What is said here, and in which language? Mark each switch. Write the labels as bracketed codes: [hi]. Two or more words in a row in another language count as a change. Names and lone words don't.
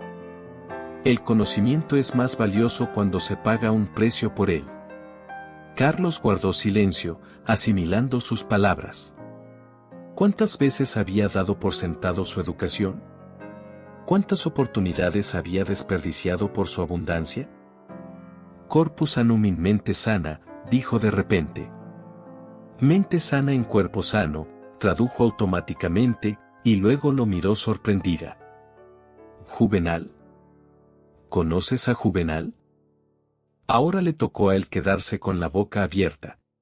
[es] El conocimiento es más valioso cuando se paga un precio por él. Carlos guardó silencio, asimilando sus palabras. ¿Cuántas veces había dado por sentado su educación? ¿Cuántas oportunidades había desperdiciado por su abundancia? [la] Corpus sanum in mente sana, [es] dijo de repente. Mente sana en cuerpo sano, tradujo automáticamente, y luego lo miró sorprendida. ¿Juvenal? ¿Conoces a Juvenal? Ahora le tocó a él quedarse con la boca abierta.